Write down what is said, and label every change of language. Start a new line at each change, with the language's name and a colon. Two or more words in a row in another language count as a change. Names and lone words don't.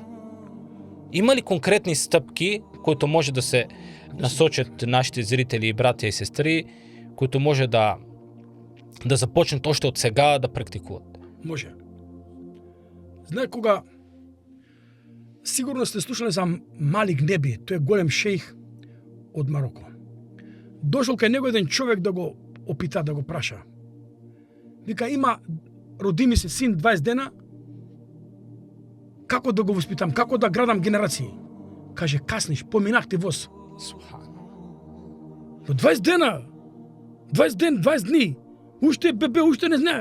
Bulgarian: Има ли конкретни стъпки, които може да се насочат нашите зрители, братя и сестри, които може да започнат още от сега да практикуват?
Macedonian: Може. Знае кога сигурно сте слушали за Малик Неби, тој е голем шейх од Мароко. Дошол кај него еден човек да го опита, да го праша. Вика, роди ми се син 20 дена, како да го воспитам, како да градам генерации? Каже, касниш, поминахте воз. Но 20 дена, 20 дни, уште бебе, уште не знае.